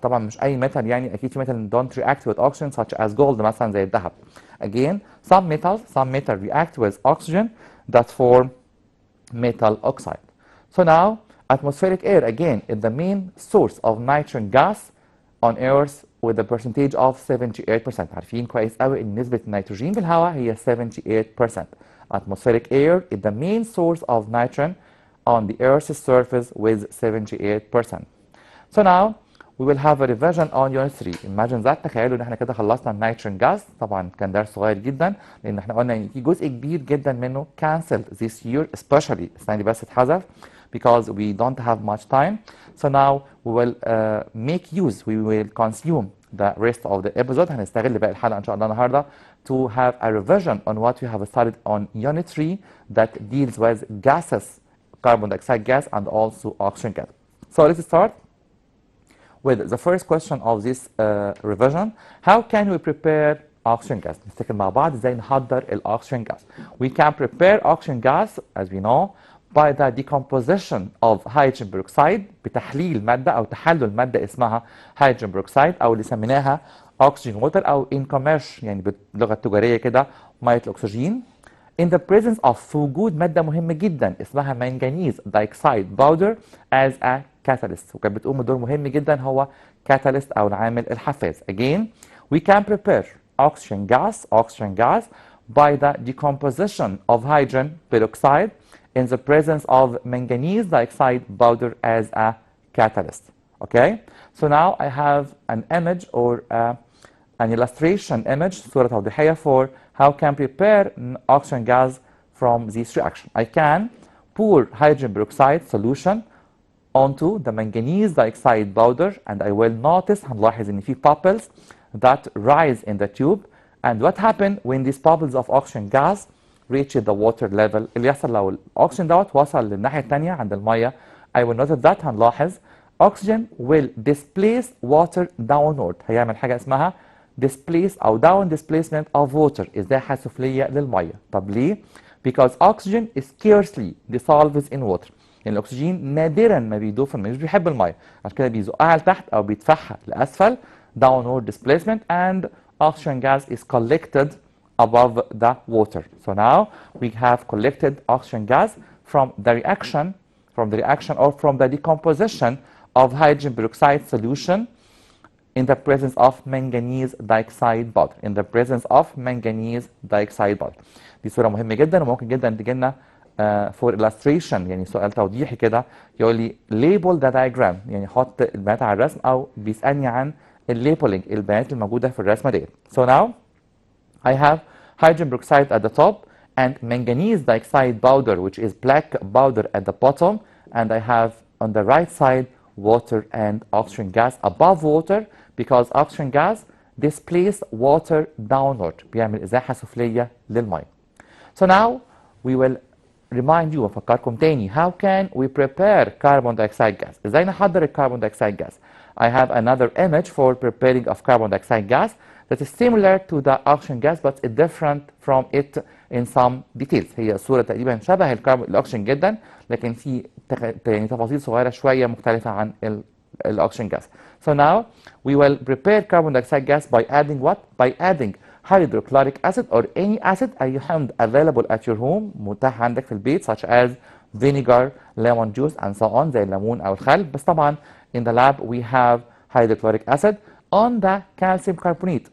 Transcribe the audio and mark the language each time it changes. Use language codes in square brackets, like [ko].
[ar] طبعا مش اي metal يعني اكيد في [en] metal don't react with oxygen such as gold [ar] مثلا زي الذهب. [en] Again some metal react with oxygen that form metal oxide. So now atmospheric air again is the main source of nitrogen gas on earth with a percentage of 78%. [ar] عارفين كويس قوي ان نسبة النيتروجين في الهواء هي 78%. [en] Atmospheric air is the main source of nitrogen on the earth's surface with 78%. So now we will have a revision on unit 3. Imagine that [ar] تخيلوا ان احنا كده خلصنا النيتروجين جاز. طبعا كان درس صغير جدا لان احنا قلنا ان في جزء كبير جدا منه [en] cancelled this year especially [ar] السنة دي بس اتحذف [en] because we don't have much time. So now we will we will consume the rest of the episode. [ar] هنستغل باقي الحلقة إن شاء الله النهاردة [en] to have a revision on what we have studied on Unit 3 that deals with gases, carbon dioxide gas and also oxygen gas. So let's start with the first question of this revision. How can we prepare oxygen gas? [ar] نفتكر مع بعض ازاي نحضر الأكسجين gas. [en] We can prepare oxygen gas as we know by the decomposition of hydrogen peroxide [ar] بتحليل مادة أو تحلل مادة اسمها [en] hydrogen peroxide [ar] أو اللي سميناها [en] oxygen water أو in commercial [ar] يعني باللغة التجارية كده مية الأكسجين. [en] In the presence of [ar] في وجود مادة مهمة جدا اسمها [en] manganese dioxide powder as a catalyst [ar] وكانت بتقوم بدور مهم جدا هو catalyst أو العامل الحفاز. [en] Again we can prepare oxygen gas by the decomposition of hydrogen peroxide in the presence of manganese dioxide powder as a catalyst. Okay, so now I have an image or an illustration image [ar] صورة توضيحية [en] for how can prepare oxygen gas from this reaction. I can pour hydrogen peroxide solution onto the manganese dioxide powder and I will notice [ar] هنلاحظ ان في [en] bubbles that rise in the tube and what happen when these bubbles of oxygen gas reach the water level. [ar] اللي يحصل لو الاكسجين دوت وصل للناحيه الثانيه عند الميه [en] I will notice that [ar] هنلاحظ [en] oxygen will displace water downward [ar] هيعمل حاجه اسمها displace او [en] down displacement of water [ar] ازاحه سفليه للميه. طب ليه؟ [en] because oxygen scarcely dissolves in water. [ar] يعني الاكسجين نادرا ما بيدوب في الميه مش بيحب الميه عشان كده بيزقها لتحت او بيدفعها لاسفل [en] downward displacement and oxygen gas is collected above the water. So now we have collected oxygen gas from the reaction or from the decomposition of hydrogen peroxide solution in the presence of manganese dioxide powder. In the presence of manganese dioxide powder. [ar] دي صورة مهمة جدا وممكن جدا تجي لنا [en] for illustration [ar] يعني سؤال توضيحي كده يقول لي [en] label the diagram [ar] يعني حط البيانات على الرسم أو بيسألني عن الليبلينج البيانات الموجودة في الرسمة ديت. [en] So now I have hydrogen peroxide at the top and manganese dioxide powder which is black powder at the bottom and I have on the right side water and oxygen gas above water because oxygen gas displaces water downward [ar] بيعمل إزاحة سفلية للمية. [en] So now we will remind you [ar] وأفكركم تاني [en] how can we prepare carbon dioxide gas. [ar] إزاي نحضر الكربون dioxide gas. [en] I have another image for preparing of carbon dioxide gas that is similar to the oxygen gas but it's different from it in some details. [ar] هي صورة تقريبا شبه الأكسجين جدا لكن في يعني تفاصيل صغيرة شوية مختلفة عن [en] الاكسجين gas. So now we will prepare carbon dioxide gas by adding what? By adding hydrochloric acid or any acid [ar] أي حمض [en] available at your home [ar] متاح عندك في البيت [en] such as vinegar, lemon juice and so on [ar] زي الليمون أو الخل. بس طبعا [en] in the lab we have hydrochloric acid on the calcium carbonate.